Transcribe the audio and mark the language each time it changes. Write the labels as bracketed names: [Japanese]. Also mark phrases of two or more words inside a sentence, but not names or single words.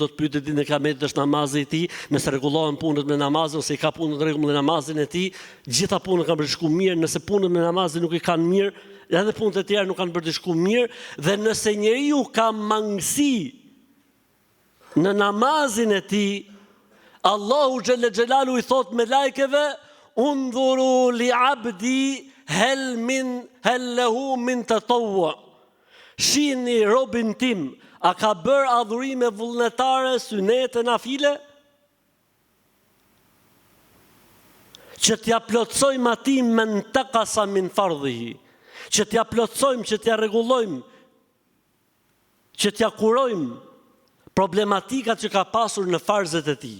[Albanian] të pyetet ditën e Kiametit është namazi i tij, nëse rregullohen punët me namazin ose i ka punën në rregull me namazin e tij, gjitha punët kanë bërë shku mirë, nëse punët me namazin nuk i kanë mirë, edhe punët e tjera nuk kanë bërë shku mirë, dhe nëse njeriu ka mangësi në namazin e tij, Allahu [Arabic] جل جلاله [Albanian] i thot me lajkeve: [Arabic] انظروا لعبدي هل له من تطوع. [Albanian] Shihni robin tim, a ka bërë adhurime vullnetare, synete, nafile? Që t'ja plotsojmë atij [Arabic] ما انتقص من فرضه. [Albanian] Që t'ja plotsojmë, që t'ja rregullojmë, që t'ja kurojmë problematikat që ka pasur në farzet e tij.